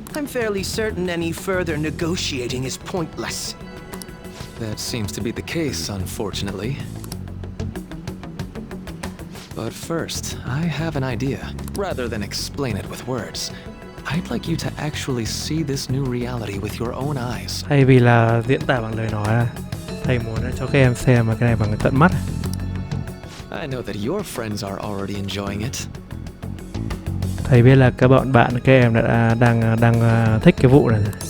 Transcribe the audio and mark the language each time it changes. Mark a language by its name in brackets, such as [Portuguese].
[English] I'm fairly certain any further negotiating is pointless. That seems to be the case, unfortunately. But first, I have an idea. Rather than explain it with words, I'd like you to actually see this new reality with your own eyes. [Vietnamese] Thay vì là diễn tả bằng lời nói, thầy muốn cho các em xem mà cái này bằng tận mắt. [English] I know that your friends are already enjoying it. [Vietnamese] Thầy biết là các các em đã đang thích cái vụ này.